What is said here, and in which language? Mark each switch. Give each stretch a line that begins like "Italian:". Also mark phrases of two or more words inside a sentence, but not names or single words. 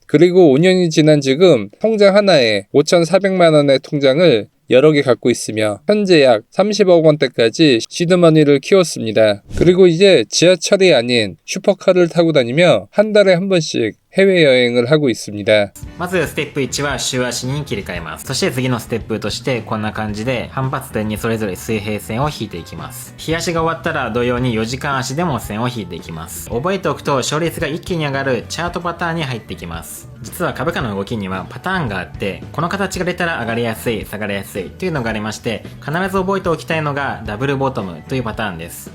Korean: 그리고 5년이 지난 지금 통장 하나에 5,400만 원의 통장을 여러 개 갖고 있으며 현재 약 30억 원대까지 시드머니를 키웠습니다. 그리고 이제 지하철이 아닌 슈퍼카를 타고 다니며 한 달에 한 번씩 해외여행을 하고 있습니다.
Japanese: まずステップ1は週足に切り替えます。そして次のステップとしてこんな感じで反発点にそれぞれ水平線を引いていきます。日足が終わったら同様に4時間足でも線を引いていきます。覚えておくと勝率が一気に上がるチャートパターンに入っていきます。実は株価の動きにはパターンがあって、この形が出たら上がりやすい、下がりやすいというのがありまして、必ず覚えておきたいのがダブルボトムというパターンです。